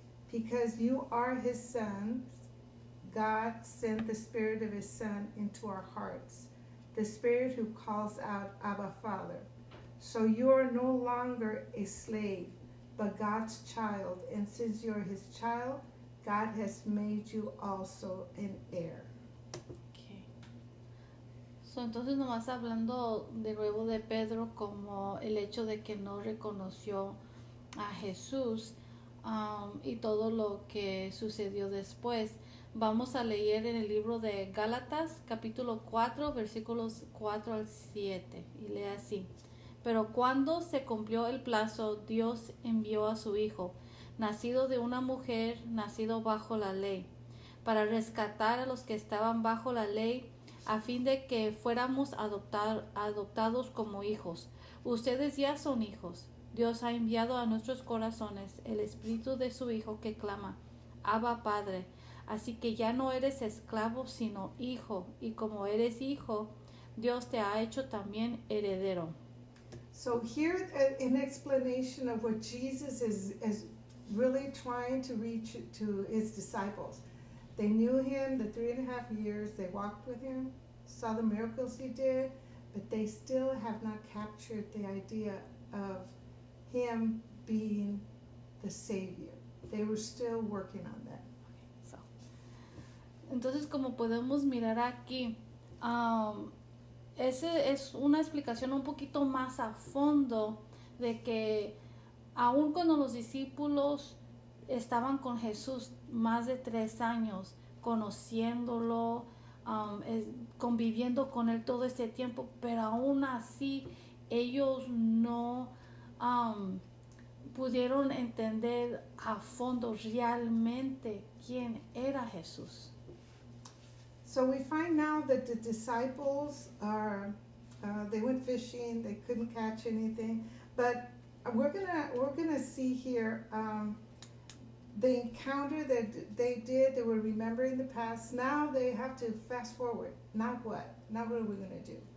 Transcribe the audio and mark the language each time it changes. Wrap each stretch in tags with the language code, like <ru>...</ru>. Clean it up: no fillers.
<en>Because you are his sons, God sent the Spirit of his Son into our hearts, the Spirit who calls out, Abba, Father. So you are no longer a slave, but God's child. And since you're his child, God has made you also an heir." Okay.</en> <es>So, entonces nomás hablando de nuevo de Pedro como el hecho de que no reconoció a Jesús y todo lo que sucedió después. Vamos a leer en el libro de Gálatas capítulo 4 versículos 4 al 7 y lee así: "Pero cuando se cumplió el plazo, Dios envió a su Hijo, nacido de una mujer, nacido bajo la ley, para rescatar a los que estaban bajo la ley, a fin de que fuéramos adoptados como hijos. Ustedes ya son hijos. Dios ha enviado a nuestros corazones el Espíritu de su Hijo que clama, Abba, Padre. Así que ya no eres esclavo, sino hijo, y como eres hijo, Dios te ha hecho también heredero."</es> <en>So here an explanation of what Jesus is really trying to reach to his disciples. They knew him the 3.5 years, they walked with him, saw the miracles he did, but they still have not captured the idea of him being the Savior. They were still working on that.</en> <es>So, entonces, como podemos mirar aquí, ese es una explicación un poquito más a fondo de que aun cuando los discípulos estaban con Jesús más de 3 años, conociéndolo, conviviendo con él todo este tiempo, pero aún así ellos no pudieron entender a fondo realmente quién era Jesús.</es> <en>So we find now that the disciples they went fishing, they couldn't catch anything, but we're gonna see here the encounter that they did. They were remembering the past. Now they have to fast forward. Now what? Now what are we gonna do?</en>